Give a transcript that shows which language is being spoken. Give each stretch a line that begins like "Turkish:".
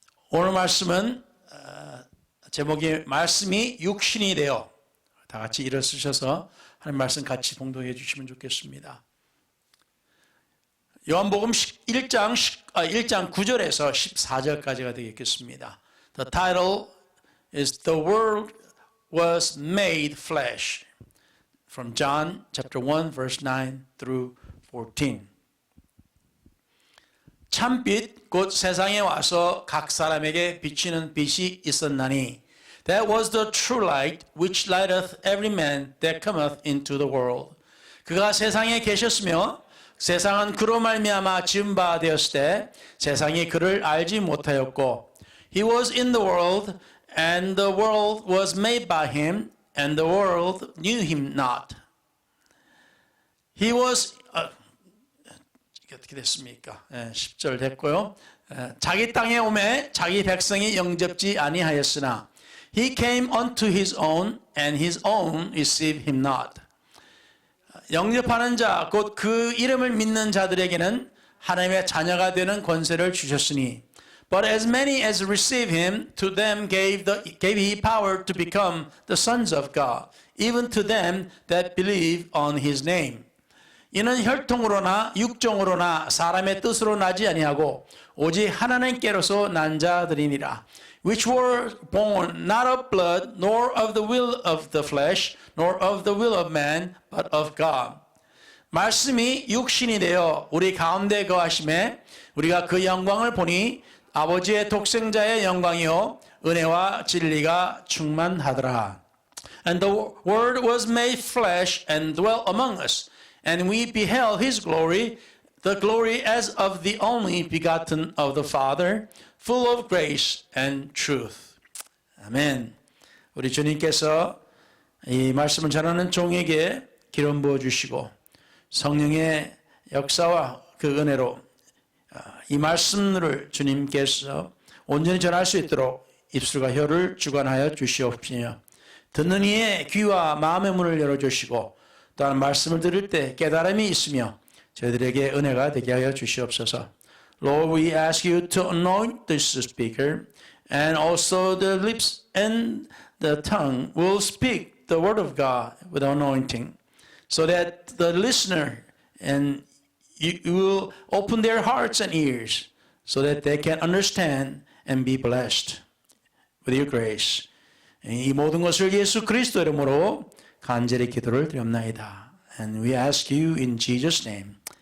Korean: 오늘 말씀은 제목이 말씀이 육신이 되어, 다 같이 일어서셔서 하나님 말씀 같이 봉독해 주시면 좋겠습니다. 요한복음 1장 9절에서 14절까지가 되겠습니다.
English: The title is The Word was made flesh. From John chapter 1 verse 9 through 14.
Korean: 참빛 곧 세상에 와서 각 사람에게 비치는 빛이 있었나니
English: That was the true light which lighteth every man that cometh into the world.
Korean: 그가 세상에 계셨으며 세상은 그로 말미암아 지은 바 되었을 때 세상이 그를 알지 못하였고
English: He was in the world and the world was made by him and the world knew him not. He was
Korean: 어떻게 됐습니까? 10절 됐고요. 자기 땅에 오매 자기 백성이 영접지 아니하였으나
English: He came unto his own and his own received him not.
Korean: 영접하는 자 곧 그 이름을 믿는 자들에게는 하나님의 자녀가 되는 권세를 주셨으니
English: But as many as receive him to them gave he power to become the sons of God even to them that believe on his name.
Korean: 이는 혈통으로나 육정으로나 사람의 뜻으로 나지 아니하고 오직 하나님께로서 난 자들이니라.
English: Which were born not of blood, nor of the will of the flesh, nor of the will of man, but of God.
Korean: 말씀이 육신이 되어 우리 가운데 거하심에 우리가 그 영광을 보니 아버지의 독생자의 영광이요 은혜와 진리가 충만하더라.
English: And the word was made flesh and dwelt among us. And we beheld his glory, the glory as of the only begotten of the Father, full of grace and truth.
Korean: 아멘. 우리 주님께서 이 말씀을 전하는 종에게 기름 부어 주시고 성령의 역사와 그 은혜로 이 말씀을 주님께서 온전히 전할 수 있도록 입술과 혀를 주관하여 주시옵시며 듣는 이의 귀와 마음의 문을 열어주시고 또한 말씀을 들을 때 깨달음이 있으며 저희들에게 은혜가 되게 하여 주시옵소서.
English: Lord, we ask you to anoint this speaker and also the lips and the tongue will speak the word of God with anointing so that the listener and you will open their hearts and ears so that they can understand and be blessed with your grace.
Korean: 이 모든 것을 예수 그리스도 이름으로 간절히 기도를 드립나이다.
English: And we ask you in Jesus' name.